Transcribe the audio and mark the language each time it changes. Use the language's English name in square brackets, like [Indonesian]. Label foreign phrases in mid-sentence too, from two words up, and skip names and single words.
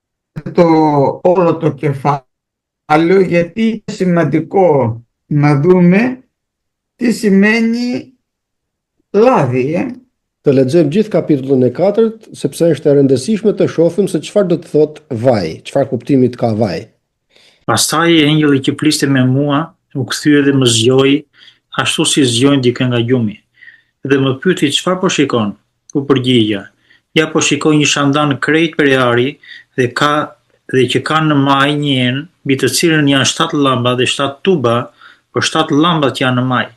[Greek] όλο το κεφάλαιο, γιατί είναι σημαντικό να δούμε τι σημαίνει λάδι. [Albanian] Të lexojmë gjithë kapitullin e 4, sepse është e rëndësishme të shohim se çfarë do të thotë vaj, çfarë kuptimi ka vaj. Pastaj engjëlli që fliste me mua u kthye dhe më zgjoi, ashtu si zgjojnë dikë nga gjumi. Dhe më pyeti çfarë po shikon? U përgjigja: ja po shikoj një shandan krejt përjari dhe që ka në maj një enë, mbi të cilën janë 7 llamba dhe 7 tuba, për 7 llambat që janë në maj.